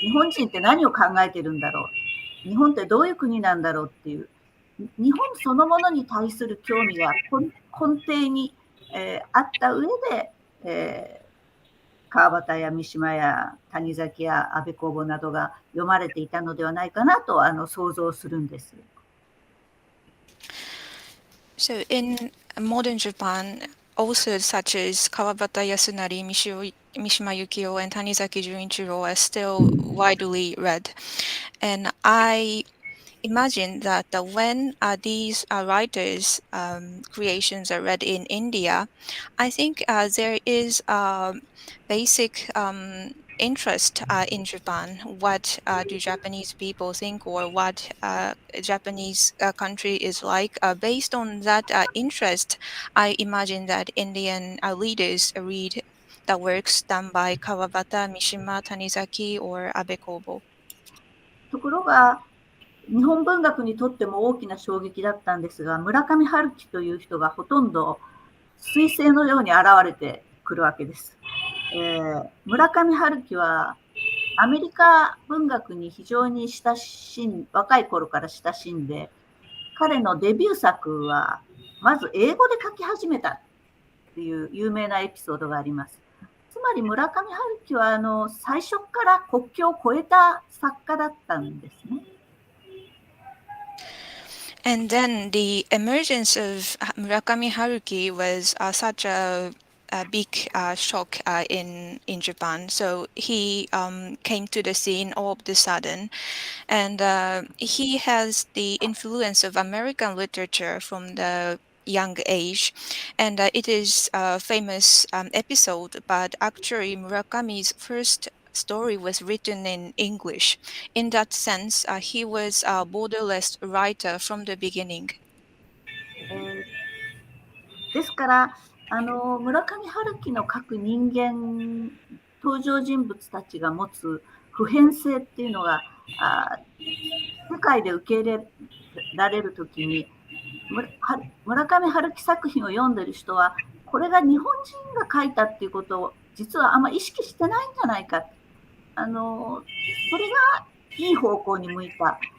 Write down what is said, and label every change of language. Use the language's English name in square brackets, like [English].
[Japanese] 人って何を考えてるんだろう、日本ってどういう国なんだろうっていう日本そのものに対する興味が根底に、あった上で、川端や三島や谷崎や安部公房などが読まれていたのではないかなと想像するんです。 [English] So in modern Japan, authors such as Kawabata Yasunari, Mishima Yukio, and Tanizaki Junichiro are still widely read. And I imagine that when these writers' creations are read in India, I think there is a basic interest in Japan. What do Japanese people think, or what Japanese country is like? Based on that interest, I imagine that Indian leaders read the works done by Kawabata, Mishima, Tanizaki, or Abe Kobo. [Japanese] ところが日本文学にとっても大きな衝撃だったんですが、村上春樹という人がほとんど彗星のように現れてくるわけです。村上春樹はアメリカ文学に非常に若い頃から親しんで、彼のデビュー作はまず英語で書き始めたっていう有名なエピソードがあります。つまり村上春樹は最初から国境を越えた作家だったんですね。 [English] And then the emergence of Murakami Haruki was such a big shock in Japan. So he came to the scene all of the sudden, and he has the influence of American literature from the young age, and it is a famous episode, but actually Murakami's first story was written in English. In that sense, he was a borderless writer from the beginning. [Japanese] ですから村上春樹の書く人間、登場人物たちが持つ普遍性っていうのが世界で受け入れられるときに村上春樹作品を読んでる人はこれが日本人が書いたっていうことを実はあんまり意識してないんじゃないか、それがいい方向に向いた